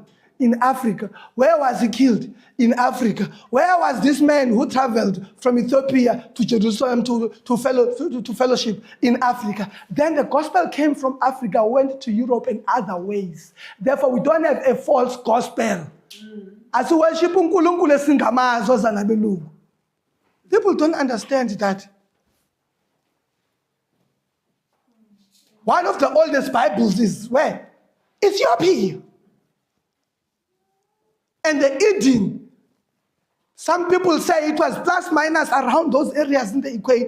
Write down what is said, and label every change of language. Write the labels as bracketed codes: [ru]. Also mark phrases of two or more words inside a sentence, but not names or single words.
[en] In Africa. Where was he killed? In Africa. Where was this man who traveled from Ethiopia to Jerusalem to fellowship? In Africa. Then the gospel came from Africa, went to Europe and other ways. Therefore, we don't have a false gospel. As we worship uNkulunkulu [ss] esingamazo zanabelungu. [en] People don't understand that. One of the oldest Bibles is where? Ethiopia. And the Eden, some people say it was plus minus around those areas in the equator.